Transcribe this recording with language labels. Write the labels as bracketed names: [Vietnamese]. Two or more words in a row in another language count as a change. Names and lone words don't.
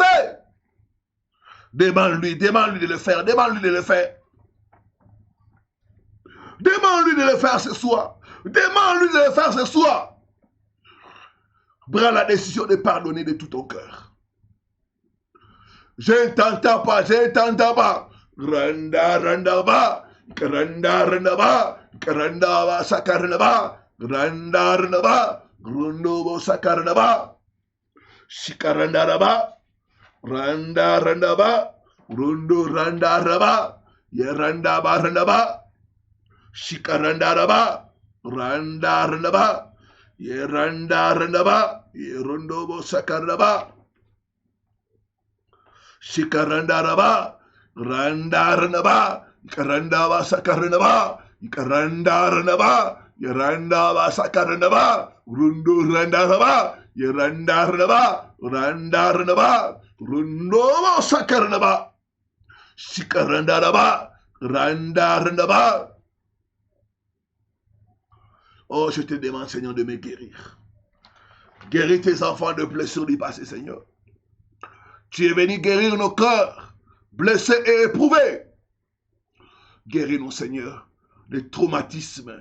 [French] Demande-lui de le faire, demande-lui de le faire. Demande-lui de le faire ce soir. Demande-lui de le faire ce soir. Prends la décision de pardonner de tout ton cœur. Je ne t'entends pas, je ne t'entends pas. Randa, randa, ba. Randa, randa, ba. Randa, ba, sakarna, ba. Randa, randa, ba. Rundo, bo, sakarna, ba. Shikaranda, raba. Randa, randa, ba. Rundo, randa, raba. Yeranda, ba, randa, ba. Shikaranda, raba. Randa, randa, ba. Yeranda, randa, ba. Yerundo, bo, sakarna, ba. Shikaranda, raba. Randa, randa, ba. Karanda, ba, sakarna, ba. Ikaranda ranaba. Yeranda basakarnaba. Rundo randaraba. Yeranda ranaba. Randa ranaba. Rundo sakarnaba. Shikarandaraba. Randa ranaba. Oh, je te demande, Seigneur, de me guérir. Guéris tes enfants de blessures du passé, Seigneur. Tu es venu guérir nos cœurs, blessés et éprouvés. Guéris-nous, Seigneur, des traumatismes.